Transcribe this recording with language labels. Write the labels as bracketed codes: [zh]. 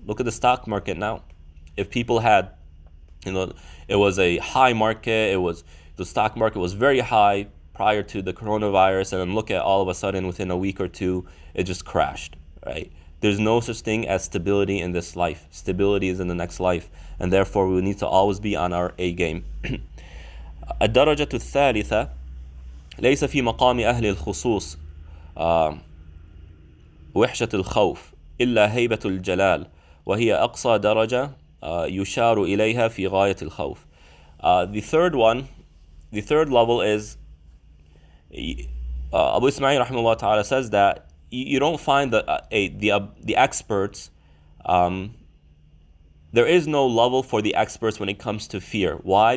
[en] Look at the stock market now. If people had, it was a high market, the stock market was very high prior to the coronavirus, and then look at all of a sudden within a week or two, it just crashed, right? There's no such thing as stability in this life. Stability is in the next life, and therefore we need to always be on our A game. [ar] الدرجة الثالثة ليس في مقام أهل الخصوص وحشة الخوف إلا هيبة الجلال وهي أقصى درجة يشار إليها في غاية الخوف. [en] The third level is Abu Ismail rahimahullah ta'ala says that you don't find the experts. There is no level for the experts when it comes to fear. Why?